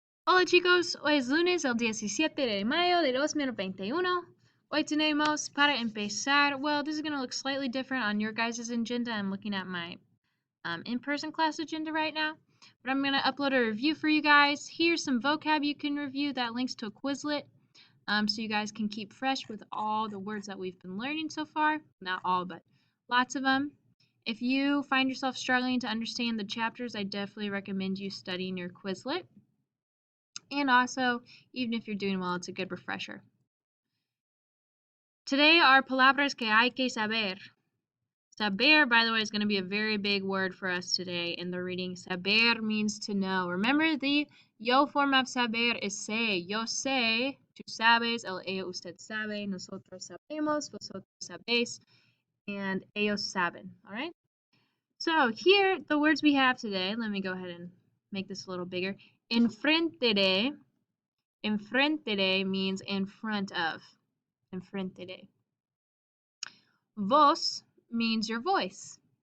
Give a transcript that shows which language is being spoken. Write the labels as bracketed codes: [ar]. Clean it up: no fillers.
[es] Hola chicos, hoy es lunes, el 17 de mayo de 2021. Hoy tenemos para empezar, [en] well, this is going to look slightly different on your guys' agenda. I'm looking at my in-person class agenda right now, but I'm going to upload a review for you guys. Here's some vocab you can review that links to a Quizlet, so you guys can keep fresh with all the words that we've been learning so far. Not all, but lots of them. If you find yourself struggling to understand the chapters, I definitely recommend you studying your Quizlet. And also, even if you're doing well, it's a good refresher. Today are [es] palabras que hay que saber. [en] Saber, by the way, is going to be a very big word for us today in the reading. Saber means to know. Remember, the yo form of saber is sé. [es] Yo sé, tú sabes, el ellos usted sabe, nosotros sabemos, vosotros sabéis, and ellos saben. [en] All right? So here, the words we have today, let me go ahead and make this a little bigger. [es] Enfrente de. Enfrente de [en] means in front of. [es] Enfrente de. [en] Voz means your voice.